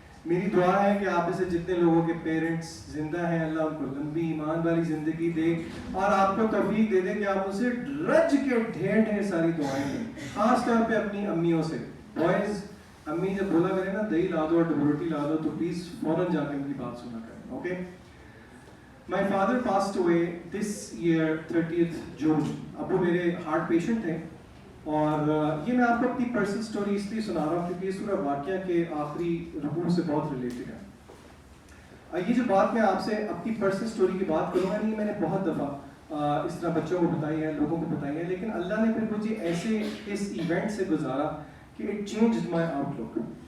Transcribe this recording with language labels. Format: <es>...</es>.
<ur>میری دعا ہے کہ آپ میں سے جتنے لوگوں کے پیرنٹس زندہ ہیں, اللہ ان کو لمبی ایمان والی زندگی دے, اور آپ کو توفیق دے دے کہ آپ ان سے رج کے ڈھیر ساری دعائیں دیں, خاص طور پہ اپنی امیوں سے. بوائز, امی جب بولا کریں نا دہی لا دو اور روٹی لا دو, تو پلیز فوراً جا کے ان کی بات سنا کریں. Okay.</ur> <en>My father passed away this year 30th June.</en> <ur>ابو میرے ہارٹ پیشنٹ تھے, اور یہ میں آپ کو اپنی پرسنل سٹوری اس لیے سنا رہا ہوں کیونکہ یہ سورہ واقعہ کے آخری رکوع سے بہت ریلیٹڈ ہے. یہ جو بات میں آپ سے اپنی پرسنل سٹوری کی بات کروں گا, نہیں میں نے بہت دفعہ اس طرح بچوں کو بتائی ہے, لوگوں کو بتائی ہے, لیکن اللہ نے پھر مجھے ایسے اس ایونٹ سے گزارا کہ</ur> <en>It changed my outlook.</en>